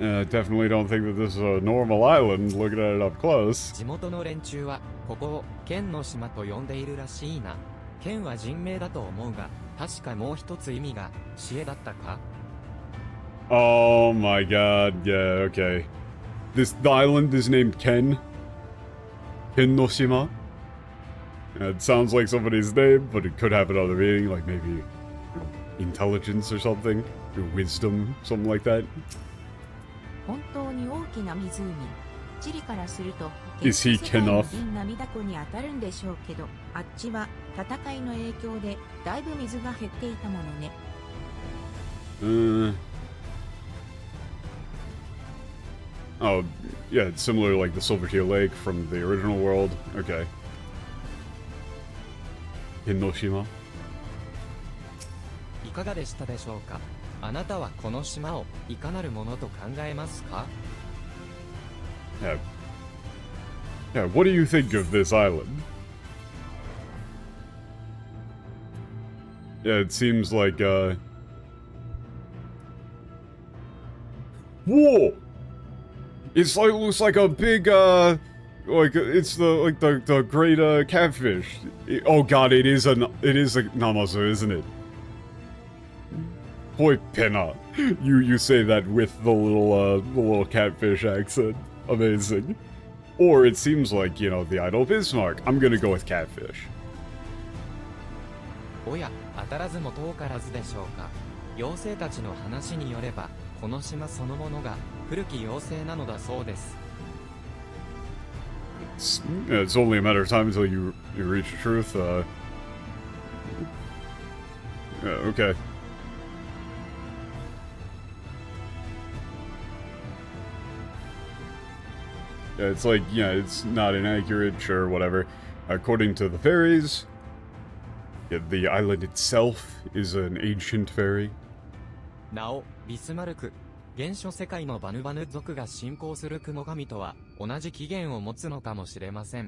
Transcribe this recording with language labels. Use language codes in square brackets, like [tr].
[en] Definitely don't think that this is a normal island, looking at it up close. [ja] 地元の連中はここを剣の島と呼んでいるらしいな。剣は人名だと思うが、確かもう一つ意味が知恵だったか? [en] Oh my god, yeah, okay. The island is named Ken. Ken no Shima. It sounds like somebody's name, but it could have another meaning, like maybe intelligence or something, or wisdom, something like that. [ja] 本当に大きな湖。チリからすると、 [en] Is he Kenough? [ja] 銀涙湖に当たるんでしょうけど、あっちは戦いの影響でだいぶ水が減っていたものね。 [en] Oh, yeah, it's similar to like the Silvertear Lake from the original world. Okay. Hinoshima? [ja] いかがでしたでしょうか?あなたはこの島をいかなるものと考えますか? [en] Yeah. Yeah, what do you think of this island? Yeah, it seems like, Whoa! It's like, looks like a big, like, it's the great, catfish. Oh god, it is a Namazo, isn't it? Boy, Penna. You say that with the little catfish accent. Amazing. Or it seems like, you know, the idol Bismarck. I'm gonna go with catfish. [ja] おや、当たらずも遠からずでしょうか。妖精たちの話によれば、この島そのものが古き妖精なのだそうです。 [en] It's only a matter of time until you reach the truth. Yeah, okay. Yeah, it's like, yeah, it's not inaccurate, sure, whatever. According to the fairies, yeah, the island itself is an ancient fairy. [ja] なお、ビスマルク、原初世界のバヌバヌ族が信仰する雲神とは同じ起源を持つのかもしれません。